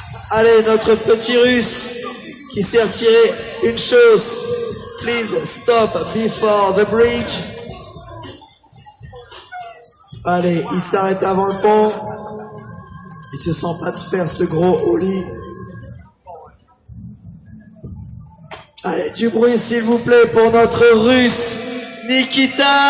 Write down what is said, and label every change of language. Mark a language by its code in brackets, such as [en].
[fr] Allez, notre petit russe qui s'est retiré une chose. [en] Please stop before the bridge. [fr] Allez, il s'arrête avant le pont. Il se sent pas de faire ce gros ollie. Allez, du bruit s'il vous plaît pour notre russe Nikita.